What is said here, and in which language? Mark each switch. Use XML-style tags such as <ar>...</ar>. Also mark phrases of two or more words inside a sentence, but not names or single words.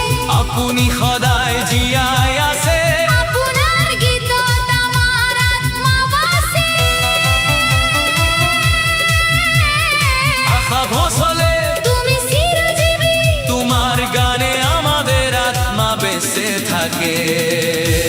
<as>আপুনি সদায় জীয়াই আছে। আপোনাৰ গীতত আমাৰ আত্মা বাচে। আশা ভোচলে</as> <bn>তুমি চিরজীবী তোমার গানে আমাদের আত্মা বেঁচে থাকে।</bn>